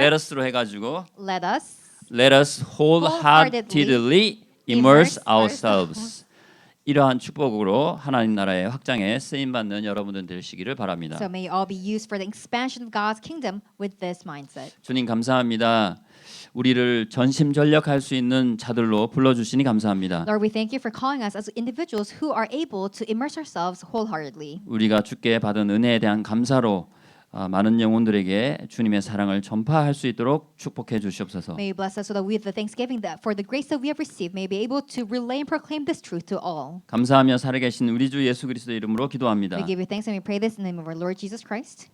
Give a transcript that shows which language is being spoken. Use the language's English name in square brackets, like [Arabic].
[English] Let us [Korean] 로 해가지고 [English] Let us wholeheartedly immerse ourselves. [Korean] 이러한 축복으로 하나님 나라의 확장에 쓰임 받는 여러분들 되시기를 바랍니다. [English] So may you all be used for the expansion of God's kingdom with this mindset. [Korean] 주님 감사합니다. 우리를 전심전력할 수 있는 자들로 불러주시니 감사합니다. [English] Lord, we thank you for calling us as individuals who are able to immerse ourselves wholeheartedly. [Korean] 우리가 주께 받은 은혜에 대한 감사로 많은 영혼들에게 주님의 사랑을 전파할 수 있도록 축복해 주시옵소서. [English] May you bless us so that we, the thanksgiving that for the grace that we have received, may be able to relay and proclaim this truth to all. [Korean] 감사하며 살아계신 우리 주 예수 그리스도의 이름으로 기도합니다. [English] We give you thanks and we pray this in the name of our Lord Jesus Christ.